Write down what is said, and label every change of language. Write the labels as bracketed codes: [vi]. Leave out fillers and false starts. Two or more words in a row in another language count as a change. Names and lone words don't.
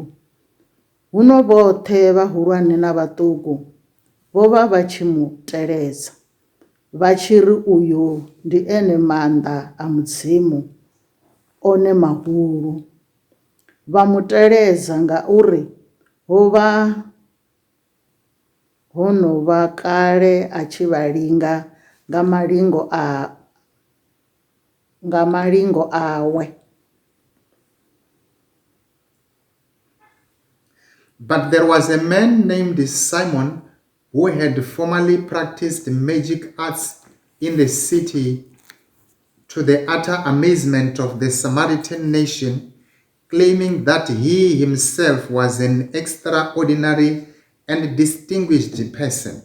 [ve] Huno vhoṱhe vhahulwane na vhaṱuku vho vha vha tshi mu teledza, vha tshi ri uyu ndi ene maanḓa a Mudzimu one mahulu. Vha mu teledza ngauri hono vha kale a tshi vha linga nga malingo awe. [en] But there was a man named Simon who had formerly practiced magic arts in the city, to the utter amazement of the Samaritan nation, claiming that he himself was an extraordinary and distinguished person.